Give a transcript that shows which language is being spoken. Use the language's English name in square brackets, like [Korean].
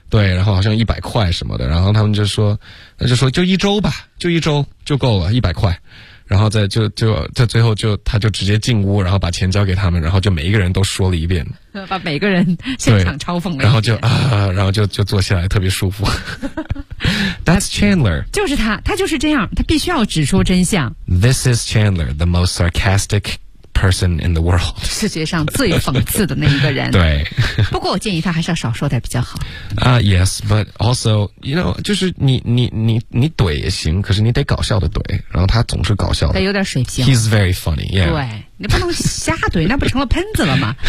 [Chinese] 对，然后好像100块什么的，然后他们就说，那就说就一周吧，就一周就够了，100块，然后再就在最后就他就直接进屋，然后把钱交给他们，然后就每一个人都说了一遍，把每个人现场嘲讽了，然后就坐下来特别舒服。 [English] That's Chandler. [Chinese] 就是他，他就是这样，他必须要指出真相。 [English] This is Chandler, the most sarcastic person in the world. [Chinese] 世界上最讽刺的那一个人。对。不过我建议他还是要少说点比较好。 [English] Yes, but also, you know, [Chinese] 就是你怼也行，可是你得搞笑的怼，然后他总是搞笑的。得有点水平。 [English] He's very funny, yeah. [Chinese] 对。你不能瞎怼，那不成了喷子了吗？